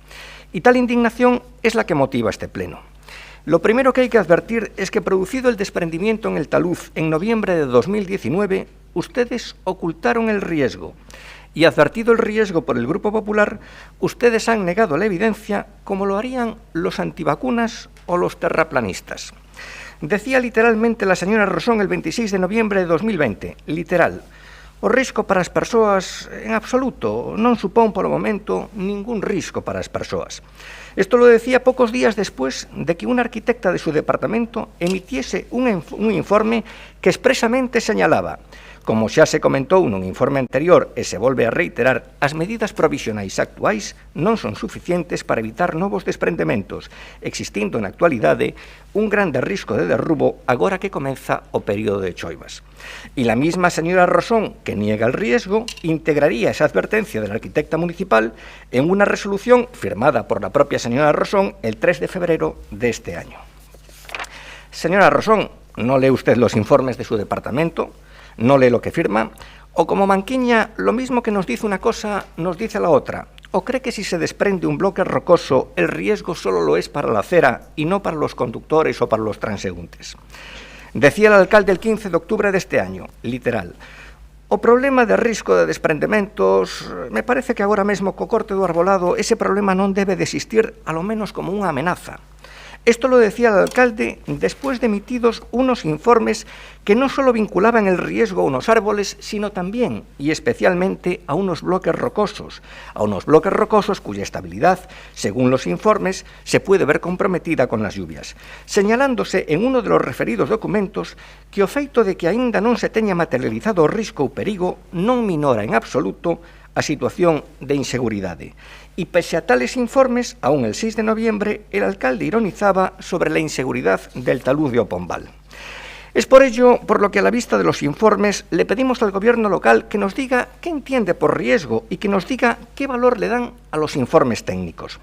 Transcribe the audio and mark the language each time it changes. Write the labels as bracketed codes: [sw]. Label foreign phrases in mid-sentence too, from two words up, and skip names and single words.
[es] Y tal indignación es la que motiva este pleno. Lo primero que hay que advertir es que, producido el desprendimiento en el talud en noviembre de 2019, ustedes ocultaron el riesgo y, advertido el riesgo por el Grupo Popular, ustedes han negado la evidencia como lo harían los antivacunas o los terraplanistas. Decía literalmente la señora Rosón el 26 de noviembre de 2020, literal: [gl] o risco para as persoas en absoluto non supón polo momento ningún risco para as persoas. [es] Esto lo decía pocos días después de que una arquitecta de su departamento emitiese un informe que expresamente señalaba: [gl] como xa se comentou nun informe anterior e se volve a reiterar, as medidas provisionais actuais non son suficientes para evitar novos desprendementos, existindo na actualidade un grande risco de derrubo agora que comeza o período de choivas. [es] Y la misma señora Rosón, que niega el riesgo, integraría esa advertencia de la arquitecta municipal en una resolución firmada por la propia señora Rosón el 3 de febrero de este año. Señora Rosón, ¿no lee usted los informes de su departamento? ¿No lee lo que firma? ¿O como Manquiña, lo mismo que nos dice una cosa, nos dice la otra? ¿O cree que si se desprende un bloque rocoso, el riesgo solo lo es para la acera y no para los conductores o para los transeúntes? Decía el alcalde el 15 de octubre deste año, literal: [gl] o problema de risco de desprendementos, me parece que agora mesmo co corte do arbolado ese problema non debe de existir, [es] a lo menos [gl] como unha amenaza. [es] Esto lo decía el alcalde después de emitidos unos informes que no solo vinculaban el riesgo a unos árboles, sino también y especialmente a unos bloques rocosos cuya estabilidad, según los informes, se puede ver comprometida con las lluvias, señalándose en uno de los referidos documentos que [gl] o feito de que aínda non se teña materializado o risco ou perigo non minora en absoluto a situación de inseguridade. [es] Y pese a tales informes, aún el 6 de noviembre, el alcalde ironizaba sobre la inseguridad del talud de Opombal. Es por ello por lo que a la vista de los informes le pedimos al gobierno local que nos diga qué entiende por riesgo y que nos diga qué valor le dan a los informes técnicos.